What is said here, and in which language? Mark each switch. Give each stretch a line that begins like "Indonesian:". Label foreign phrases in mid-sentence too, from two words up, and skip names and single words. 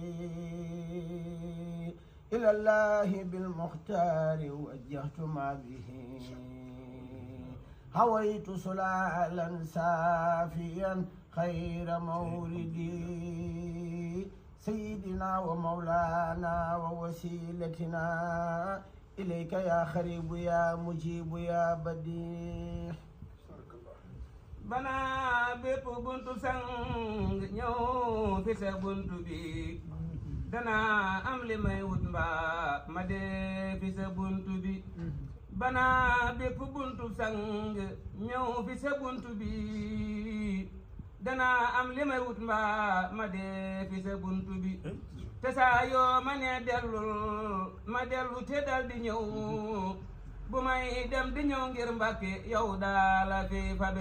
Arabic: إلى الله بالمختار وجهت ما به هويت سلالا سافيا خير موردي سيدنا ومولانا ووسيلتنا إليك يا خريب يا مجيب يا بديع
Wolof: bana bépp buntu sang ñëw fi sa buntu bi dana am li may wut mbaa ma dee fi sa buntu bi bana bépp buntu sang ñëw fi sa buntu bi dana am li may wut mbaa ma dee fi sa buntu bi te saa yoo ma nee dellul ma dellu te dal di ñëw bu may dem di ñëw ngir Mbàkke yow daala fi fabe